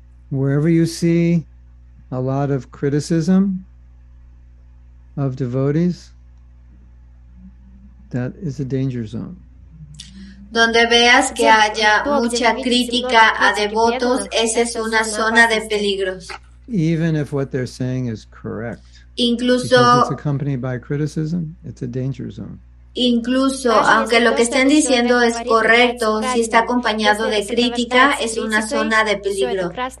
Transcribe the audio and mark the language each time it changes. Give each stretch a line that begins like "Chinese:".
English: Wherever you see a lot of criticism of devotees, that is a danger zone.
Spanish: Donde veas que haya mucha crítica a devotos, esa es una zona de peligros.
English: Even if what they're saying is correct.
Spanish: Incluso,
English: because it's accompanied by criticism, it's a danger zone.
Spanish: Incluso, aunque lo que estén diciendo es correcto, si está acompañado de crítica, es una zona de peligro.